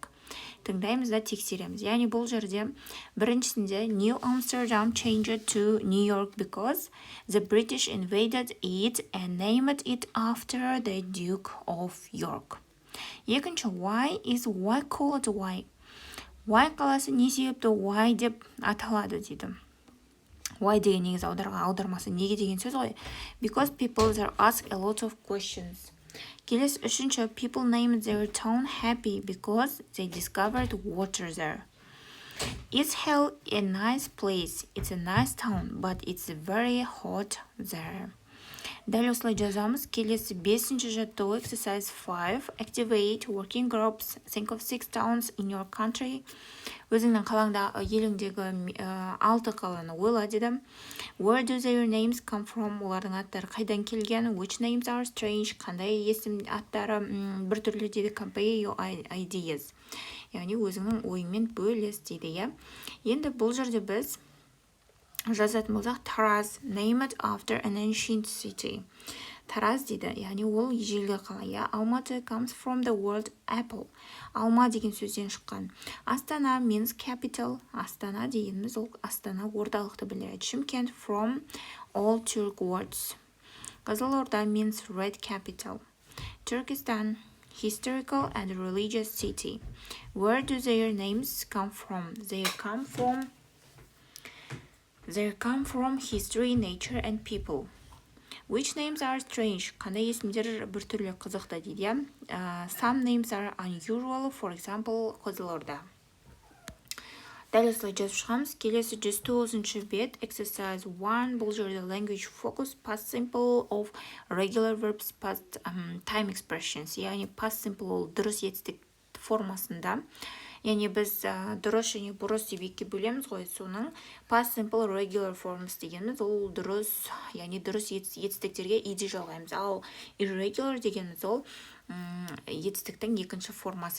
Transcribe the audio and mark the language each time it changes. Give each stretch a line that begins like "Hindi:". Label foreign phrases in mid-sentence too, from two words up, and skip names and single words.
Kazakh: Тыңдаймыз да тексереміз. Яғни бұл жерде біріншісінде
English: New Amsterdam changed to New York because the British invaded it and named it after the Duke of York. Екінші, why called why?
Kazakh: Why қаласы не себепті why деп аталады дейді. Why деген негізі аудармасы неге деген сөз ғой.
English: Because people there ask a lot of questions.
Kazakh: Келесі үшінші,
English: people named their town happy because they discovered water there. Is hell a nice place? It's a nice town, but it's very hot there.
Kazakh: Дәл осылай жазамыз. Келесі бесінші жаттығу exercise 5.
English: Activate working groups. Think of 6 towns in your country.
Kazakh: Өзіңнің қалаңда еліңдегі 6 қаланы ойла деді.
English: Where do their names come from?
Kazakh: Олардың аттары қайдан келген?
English: Which names are strange?
Kazakh: Қандай есім аттары бір түрлі дейді.
English: Compare your ideas.
Kazakh: Яғни өзіңнің ойыңмен бөліс дейді. Енді бұл жерде біз жазатын болсақ,
English: Taraz named after an ancient city.
Kazakh: Тараз дейді, яғни ол ежелгі қала.
English: Алматы comes from the word apple.
Kazakh: Алма деген сөзден шыққан.
English: Астана means capital.
Kazakh: Астана дегеніміз ол Астана орталықты білдіреді.
English: Шымкент from all Turk words. Қызылорда means red capital. Turkestan historical and religious city. Where do their names come from? They come from history, nature, and people. Which names are strange?
Kazakh: Қандай есімдер бір түрлі қызықты дейді.
English: Some names are unusual, for example, Қызылорда.
Kazakh: Дәл осылай жазып шығамыз. Келесі 109-шы бет,
English: exercise 1,
Kazakh: бұл жерде
English: language focus, past simple of regular verbs, past time expressions,
Kazakh: яғни
English: past simple
Kazakh: ол дұрыс етістік формасында. Яғни біз дұрыс және бұрыс деп екіге бөлеміз ғой, соның
English: past simple regular forms
Kazakh: дегеніміз ол дұрыс, яғни дұрыс етістіктерге ed жалғаймыз. Ал irregular дегеніміз ол етістіктің екінші формасы.